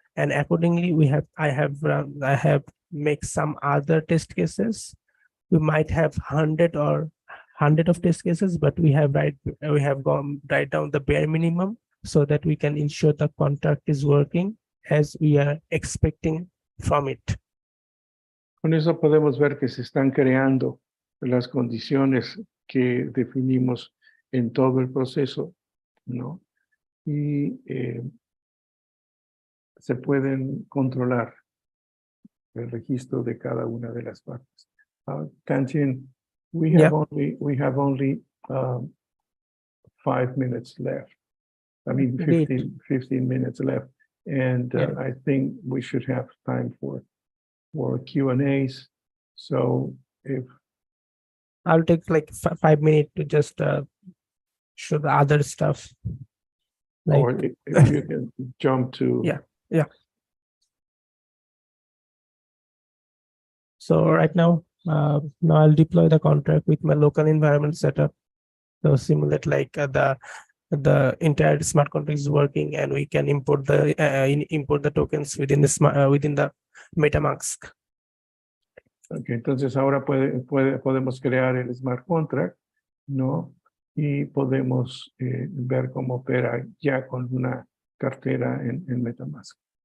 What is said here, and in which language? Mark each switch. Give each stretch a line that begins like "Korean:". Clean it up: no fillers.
English: And accordingly, I have make some other test cases. We might have 100 of test cases, but we have gone right down the bare minimum so that we can ensure the contract is working as we are expecting from it.
Spanish: Con eso podemos ver que se están creando las condiciones que definimos en todo el proceso, ¿no? Y se pueden controlar el registro de cada una de las partes.
English: Tanjin, we have only 5 minutes left. I mean, 15 minutes left. And I think we should have time for Q&As. So if I'll take like 5 minutes to just show the other stuff. Like, or if you can jump to yeah. So right now, now I'll deploy the contract with my local environment setup. So simulate like the entire smart contract is working, and we can import the tokens within the MetaMask.
Spanish: Okay, entonces ahora podemos crear el smart contract, ¿no? Y podemos ver cómo opera ya con una cartera en MetaMask.